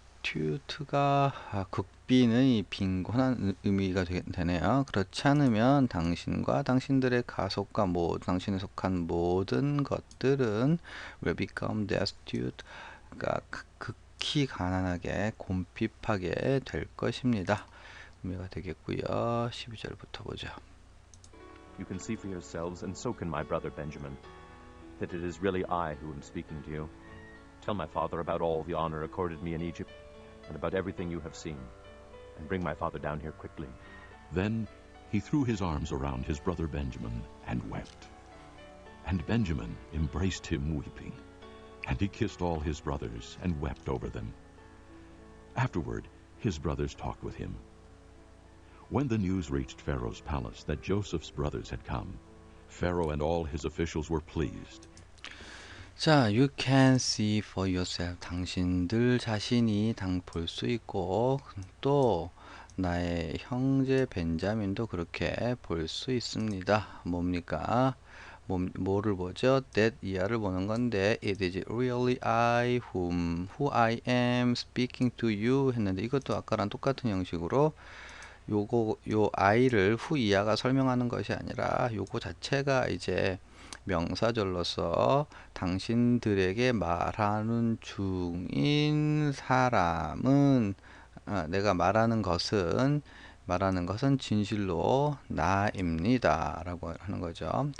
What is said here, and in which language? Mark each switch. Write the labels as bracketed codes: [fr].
[ko] destitute가 극빈의 빈곤한 의미가 되네요. 그렇지 않으면 당신과 당신들의 가속과 당신에 속한 모든 것들은 [en] will become destitute. [ko] 그러니까 극히 가난하게 곰핍하게 될 것입니다. 의미가 되겠고요. 12절부터 보죠. [en] You can see for yourselves, and so can my brother Benjamin, that it is really I who am speaking to you. Tell my father about all the honor accorded me in Egypt, and about everything you have seen, and bring my father down here quickly. Then he threw his arms around his brother Benjamin and wept. And Benjamin embraced him weeping. And he kissed all his brothers and wept over them. Afterward, his brothers talked with him. When the news reached Pharaoh's palace that Joseph's brothers had come, Pharaoh and all his officials were pleased. [ko] 자, [en] you can see for yourself. [ko] 당신들 자신이 볼 수 있고 또 나의 형제 벤자민도 그렇게 볼 수 있습니다. 뭡니까? 뭐를 보죠? that 이하를 보는 건데 [en] it is really I who I am speaking to you [ko] 했는데 이것도 아까랑 똑같은 형식으로 요 I를 who 이하가 설명하는 것이 아니라 요거 자체가 이제 명사절로서 당신들에게 말하는 중인 사람은 내가 말하는 것은 진실로 나입니다 라고 하는 거죠.